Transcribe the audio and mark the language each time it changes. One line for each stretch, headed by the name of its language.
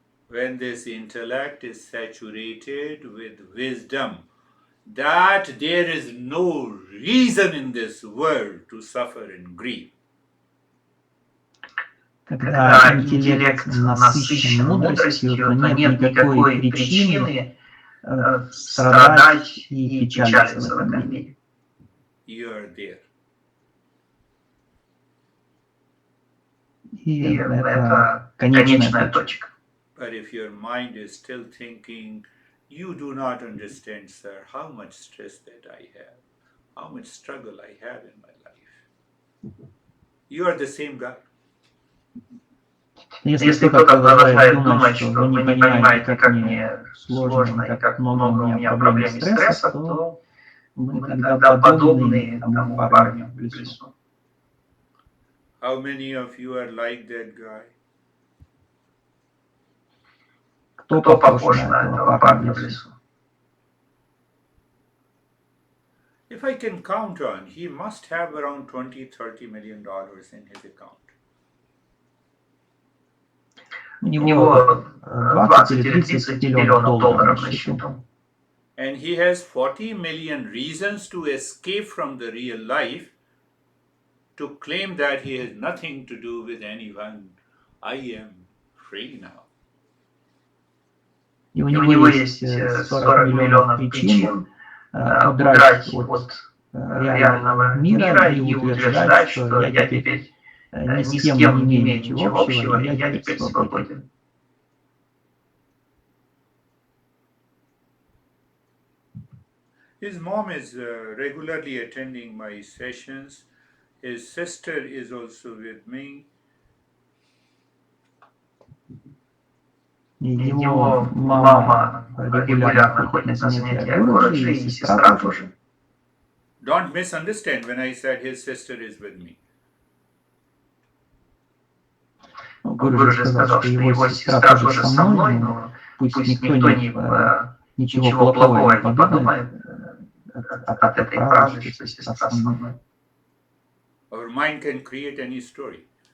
English: When this intellect is saturated with wisdom, that there is no reason in this world to suffer and grieve.
Russian: Когда интеллект насыщен мудростью, то нет никакой причины страдать и печалиться в этом мире.
English: You are there.
Russian: И это конечная точка.
English: But if your mind is still thinking You do not understand, sir, how much stress that I have, how much struggle I have in my life. You are the same guy.
Russian: Если кто-то продолжает думать, что вы не понимаете, как мне сложно и как много у меня проблем и стрессов, то мы тогда подобны тому парню в лесу.
English: How many of you are like that guy?
Russian: Кто похож на этого парня в лесу?
English: If I can count on, he must have around $20-30 million in his account.
Russian: У него 20 или 30 миллионов долларов на счету.
English: And he has 40 million reasons to escape from the real life, to claim that he has nothing to do with anyone. I am free now.
Russian: И у него есть 40 миллионов причин удрать от реального мира и утверждать, что я теперь ни с кем не имею ничего общего, и я теперь свободен.
English: His mom is regularly attending my sessions. His sister is also with me.
Russian: Его мама регулярно ходит на занятия Гуруджи, и сестра тоже.
English: Don't misunderstand when I said his sister is with me.
Russian: Гуруджи сказал, что его сестра тоже со мной, но пусть никто ничего плохого не подумает от этой фразы, что сестра со мной.
English: Our mind can create any story.